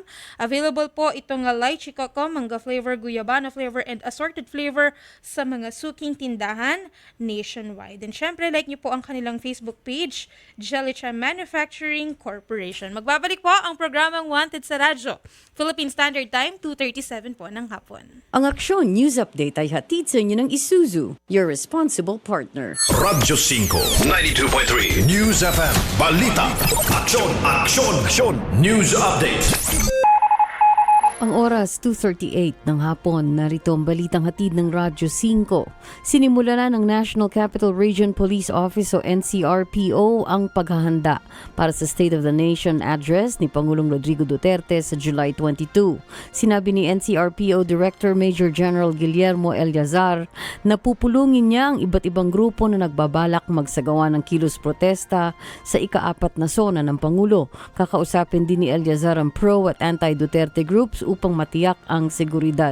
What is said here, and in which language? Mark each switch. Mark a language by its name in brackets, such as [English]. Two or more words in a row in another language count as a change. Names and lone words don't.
[Filipino] Available po itong lychee coco, manga flavor, guyabano flavor, [English] and assorted flavor [Filipino] sa mga suking tindahan nationwide. And syempre, like niyo po ang kanilang Facebook page, Jellychan Manufacturing Corporation. Magbabalik po ang programang Wanted sa radyo. Philippine Standard Time, 2:37 po ng hapon. Ang Aksyon News Update ay hatid sa inyo ng Isuzu, [English] your responsible partner. [Filipino] Radyo 5, 92.3 News FM, Balita, Aksyon, Aksyon, Aksyon, News Update. Ang oras 2:38 ng hapon, narito ang balitang hatid ng Radyo 5. Sinimula na ng National Capital Region Police Office o NCRPO ang paghahanda para sa [English] State of the Nation address [Filipino] ni Pangulong Rodrigo Duterte sa July 22. Sinabi ni NCRPO Director Major General Guillermo Eliazar na pupulungin niya ang iba't ibang grupo na nagbabalak magsagawa ng kilos protesta sa ika-4 na zona ng Pangulo. Kakausapin din ni Eliazar ang pro at [English] anti-Duterte groups [Filipino] upang matiyak ang seguridad.